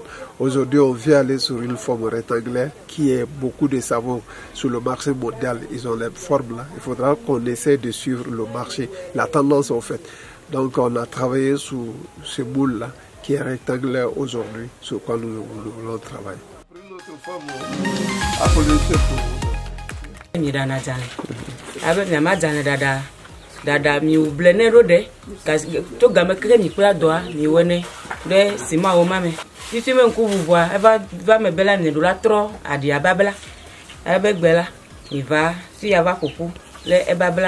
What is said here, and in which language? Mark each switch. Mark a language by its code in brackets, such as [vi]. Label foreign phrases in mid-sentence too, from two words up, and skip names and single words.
[fr] Aujourd'hui, on vient aller sur une forme rectangulaire qui est beaucoup de savons sur le marché mondial. Ils ont les formes là. Il faudra qu'on essaie de suivre le marché, la tendance en fait. Donc, on a travaillé sur ce moule là qui est rectangulaire aujourd'hui, sur quoi nous voulons travailler. [ee] Dada mi ublene rode to game kre mi kura doa mi wone de sima o mame titi me nku vuvua va me bela ne do la tro adia babla ebe gbela mi va si ya va koku le e babla